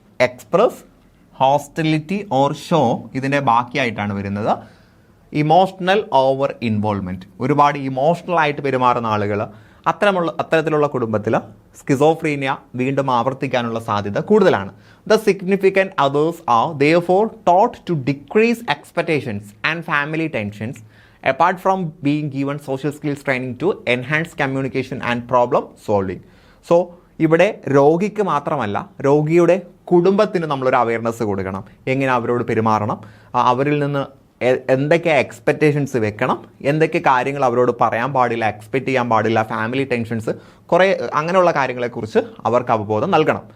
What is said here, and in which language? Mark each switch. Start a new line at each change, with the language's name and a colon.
English: express, hostility or show
Malayalam: ഇതിൻ്റെ ബാക്കിയായിട്ടാണ് വരുന്നത്. Emotional over involvement, ഒരുപാട് ഇമോഷണലായിട്ട് പെരുമാറുന്ന ആളുകൾ അത്തരത്തിലുള്ള കുടുംബത്തിൽ സ്കിസോഫ്രീനിയ വീണ്ടും ആവർത്തിക്കാനുള്ള സാധ്യത കൂടുതലാണ്.
English: The significant others are therefore taught to decrease expectations and family tensions apart from being given social skills training to enhance communication and problem solving.
Malayalam: So ഇവിടെ രോഗിക്ക് മാത്രമല്ല രോഗിയുടെ കുടുംബത്തിന് നമ്മളൊരു അവയർനെസ് കൊടുക്കണം. എങ്ങനെ അവരോട് പെരുമാറണം, അവരിൽ നിന്ന് എന്തൊക്കെ എക്സ്പെക്റ്റേഷൻസ് വെക്കണം, എന്തൊക്കെ കാര്യങ്ങൾ അവരോട് പറയാൻ പാടില്ല, എക്സ്പെക്റ്റ് ചെയ്യാൻ പാടില്ല, ഫാമിലി ടെൻഷൻസ്, കുറേ അങ്ങനെയുള്ള കാര്യങ്ങളെക്കുറിച്ച് അവർക്ക് അവബോധം നൽകണം.